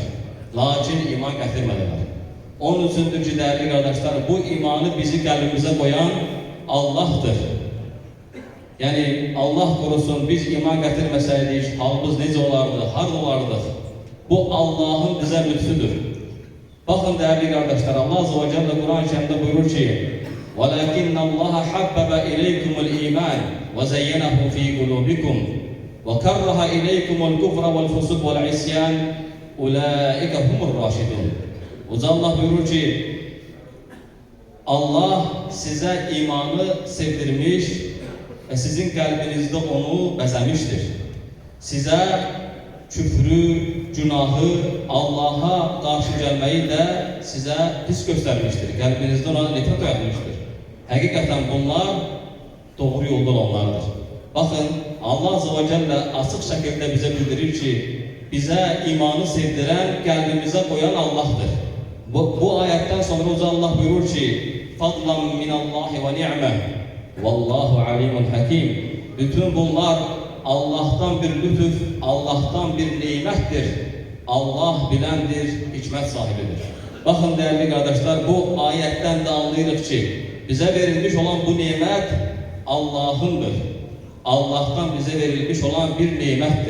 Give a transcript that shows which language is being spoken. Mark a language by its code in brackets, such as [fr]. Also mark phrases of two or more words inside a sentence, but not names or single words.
[tr] Lakin iman getirmediler. Onun içindir ki değerli kardeşler, bu imanı bizi kalbimize koyan Allah'tır. Yani Allah korusun biz iman getirmeseydik halımız nece olardı, hard olardı. Bu Allah'ın bize lütfüdür. Bakın değerli kardeşler Allah [ar] عز وجل [tr] Kur'an-ı Kerim'de buyurur ki [ar] وَلَكِنَّ اللّٰهَ حَبَّبَ إِلَيْكُمُ الْإِيمَانِ وَزَيَّنَهُ فِي قُلُوبِكُمْ وَكَرَّهَ إِلَيْكُمُ الْكُفْرَ وَالْفُسُوقَ وَالْعِصْيَانَ أُولَٰئِكَ هُمُ الرَّاشِدُونَ [tr] Allah buyurur ki Allah size imanı sevdirmiş ve sizin kalbinizde onu bezemiştir. Size küfrü, günahı, Allah'a karşı gelmeyi de size pis göstermiştir. Kalbinizde ona nefret yapmıştır. Hakikaten bunlar doğru yolda olanlardır. Bakın Allah [ar] عز وجل [tr] açık şekilde bize bildirir ki bize imanı sevdiren, kalbimize koyan Allah'tır. Bu ayetten sonra Allah buyurur ki [ar] فَضْلًا مِنَ اللّٰهِ وَنِعْمَةً وَاللّٰهُ عَلِيمٌ حَكِيمٌ [tr] Bütün bunlar Allah'tan bir lütuf, Allah'tan bir nimettir. Allah bilendir, hikmet sahibidir. Bakın değerli kardeşler bu ayetten de anlıyoruz ki bize verilmiş olan bu nimet Allah'ındır. Allah'tan bize verilmiş olan bir nimettir.